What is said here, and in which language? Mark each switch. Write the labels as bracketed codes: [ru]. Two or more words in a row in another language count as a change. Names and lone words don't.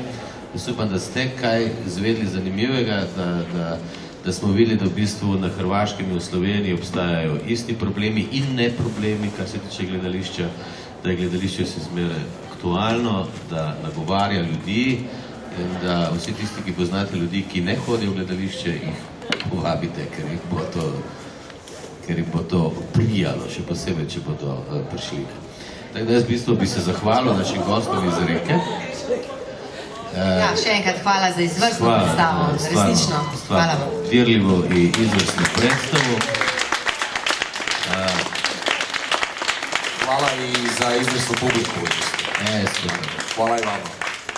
[sl] Jaz upam, da ste kaj zvedli zanimivega, da smo videli, da v bistvu na Hrvaškem in v Sloveniji obstajajo isti problemi in ne problemi, kar se tiče gledališča, da je gledališče vse zmeraj aktualno, da nagovarja ljudi, in da vsi tisti, ki poznate ljudi, ki ne hodijo v gledališče, jih povabite, ker jih bo to prijalo, še posebej, če bodo prišli. Tako da jaz v bistvu bi se zahvalil našim gostom iz Reke. Ja, še enkrat hvala za izvrstno predstavo, resnično. Hvala vam. Dirljivo in izvrstno predstavo. [hr] Hvala i za izvrstnu publiku. Super. Hvala i vama.